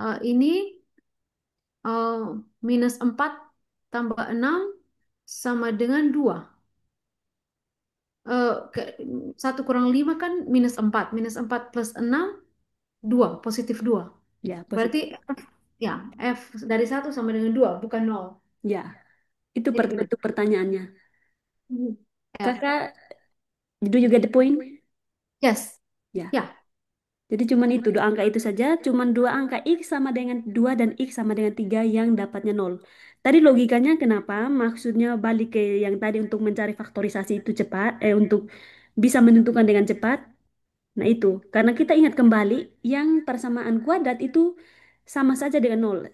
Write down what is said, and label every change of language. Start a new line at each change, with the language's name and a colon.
Indonesian: Ini eh, minus 4 tambah 6 sama dengan 2. 1 kurang 5 kan minus 4. Minus 4 plus 6, 2. Positif 2. Ya, Berarti positif. ya, F dari 1 sama dengan 2, bukan nol. Ya, itu Jadi benar. itu pertanyaannya. Ya.
English: Kakak, do you get the point? Yes.
Indonesian: Ya. Ya. Jadi cuman itu dua angka itu saja, cuman dua angka X sama dengan 2 dan X sama dengan 3 yang dapatnya nol. Tadi logikanya kenapa? Maksudnya balik ke yang tadi untuk mencari faktorisasi itu cepat, untuk bisa menentukan dengan cepat. Nah itu, karena kita ingat kembali yang persamaan kuadrat itu sama saja dengan nol.